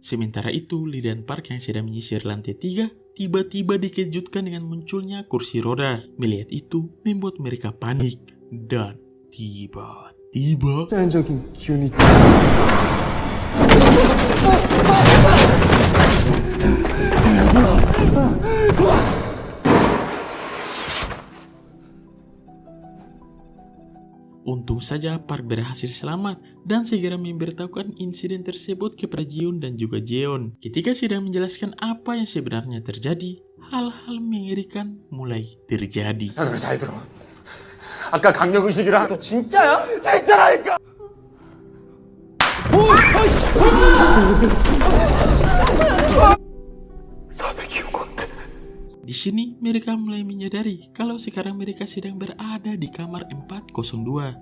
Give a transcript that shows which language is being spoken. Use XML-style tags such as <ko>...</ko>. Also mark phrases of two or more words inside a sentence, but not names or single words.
<id>Sementara itu, Lee dan Park yang sedang menyisir lantai 3 tiba-tiba dikejutkan dengan munculnya kursi roda. Melihat itu membuat mereka panik dan tiba-tiba</id> <ko>자연적인 기운이.</ko> <id>untung saja Park berhasil selamat dan segera memberitahukan insiden tersebut kepada Jiun dan juga Jeon. Ketika sedang menjelaskan apa yang sebenarnya terjadi, hal-hal mengerikan mulai terjadi.</id> <ko>야, 잘 들어. 아까 강력의식이라. 너 진짜야? 진짜라니까!</ko> <id>Di sini mereka mulai menyadari kalau sekarang mereka sedang berada di kamar 402.</id>